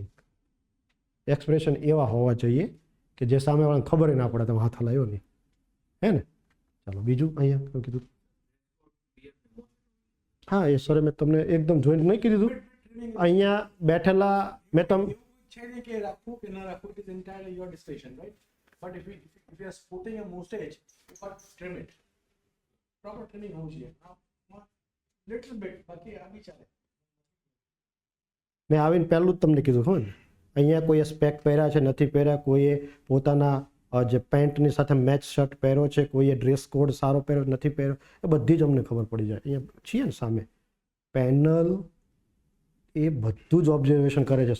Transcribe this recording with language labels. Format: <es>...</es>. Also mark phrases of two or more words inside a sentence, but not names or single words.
<gu>એક્સપ્રેશન એવા હોવા જોઈએ કે જે સામેવાળાને ખબર ના પડે તમે હાથ હલાવ્યો નહીં, હે ને. ચાલો બીજું અહીંયા કીધું. હા, એ સર મેં તમને એકદમ જોઈને નહીં કીધું. અહીંયા બેઠેલા મેં તમને છે ને કે રાખવું કે ના રાખવું,</gu> <en>it is entirely your decision, right? But if you are supporting a more stage, you can't trim it. Proper trimming</en> <gu>હોવું જોઈએ.</gu> <en>Little bit,</en> <gu>બાકી આ બી ચાલે. મેં આવીને પહેલું જ તમને કીધું હોય ને, અહીંયા કોઈએ સ્પેક પહેર્યા છે નથી પહેર્યા, કોઈએ પોતાના જે પેન્ટની સાથે મેચ શર્ટ પહેર્યો છે, કોઈએ</gu> <en>dress code</en> <gu>સારો પહેર્યો નથી પહેર્યો, એ બધી જ અમને ખબર પડી જાય. અહીંયા છીએ ને સામે પેનલ, એ બધું જ ઓબ્ઝર્વેશન કરે છે.</gu>